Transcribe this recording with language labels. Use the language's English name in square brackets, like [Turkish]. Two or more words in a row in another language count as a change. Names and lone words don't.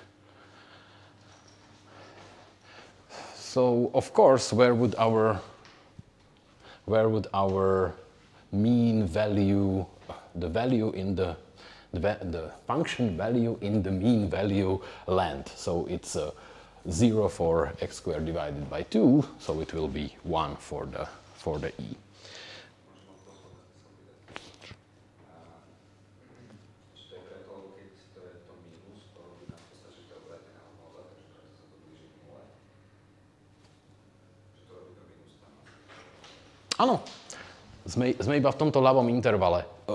[English] So of course, where would our mean value, the value in the function value in the mean value land? So it's 0 for x squared divided by 2, so it will be 1 for the e. [Slovak] Áno, sme iba v tomto ľavom intervale.